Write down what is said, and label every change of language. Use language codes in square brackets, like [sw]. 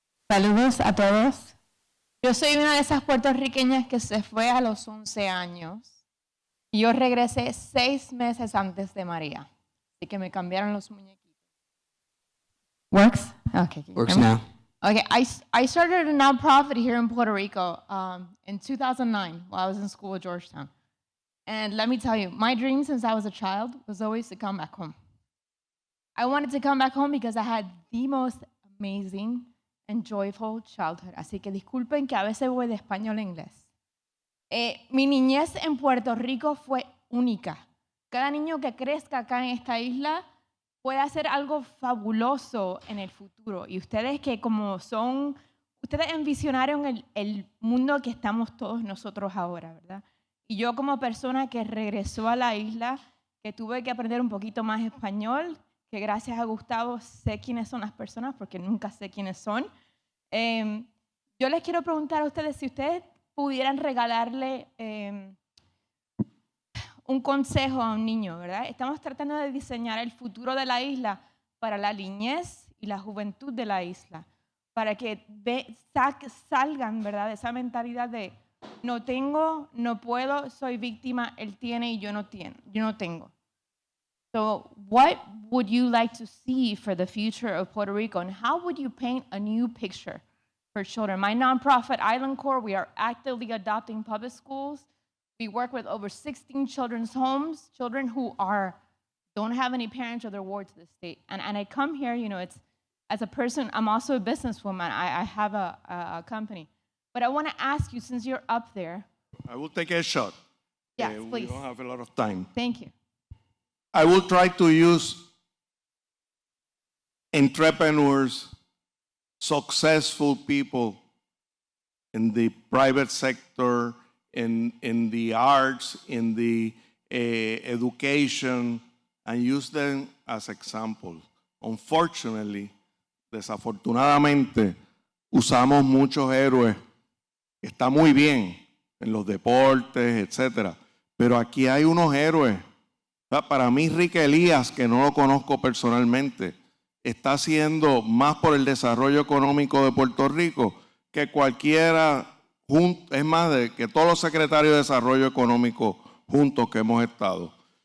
[es] Saludos a todos. Yo soy una de esas puertorriqueñas que se fue a los 11 años y yo regresé 6 meses antes de María. Así que me cambiaron los muñequitos. [en] Works? Okay. Works now. Okay, I started a nonprofit here in Puerto Rico in 2009 while I was in school at Georgetown. And let me tell you, my dream since I was a child was always to come back home. I wanted to come back home because I had the most amazing and joyful childhood. [es] Así que disculpen que a veces voy de español a inglés. Mi niñez en Puerto Rico fue única. Cada niño que crezca acá en esta isla puede hacer algo fabuloso en el futuro. Y ustedes que ustedes envisionaron el mundo que estamos todos nosotros ahora, ¿verdad? Y yo como persona que regresó a la isla, que tuve que aprender un poquito más español, que gracias a Gustavo sé quiénes son las personas porque nunca sé quiénes son. Yo les quiero preguntar a ustedes si ustedes pudieran regalarle un consejo a un niño, ¿verdad? Estamos tratando de diseñar el futuro de la isla para la niñez y la juventud de la isla, para que salgan, ¿verdad?, de esa mentalidad de no tengo, no puedo, soy víctima, él tiene y yo no tengo. [en] So what would you like to see for the future of Puerto Rico, and how would you paint a new picture for children? My nonprofit, Island Corps, we are actively adopting public schools. We work with over 16 children's homes, children who don't have any parents or they're ward to the state. And I come here, as a person, I'm also a businesswoman. I have a company. But I want to ask you, since you're up there. I will take a shot. Yes, please. We don't have a lot of time. Thank you. I will try to use entrepreneurs, successful people in the private sector, in the arts, in the education, and use them as examples. Unfortunately, [es] desafortunadamente, usamos muchos héroes. Está muy bien, en los deportes, etc. Pero aquí hay unos héroes. O sea, para mí, Rick Elías, que no lo conozco personalmente, está haciendo más por el desarrollo económico de Puerto Rico que cualquiera, es más, que todos los secretarios de desarrollo económico juntos que hemos estado.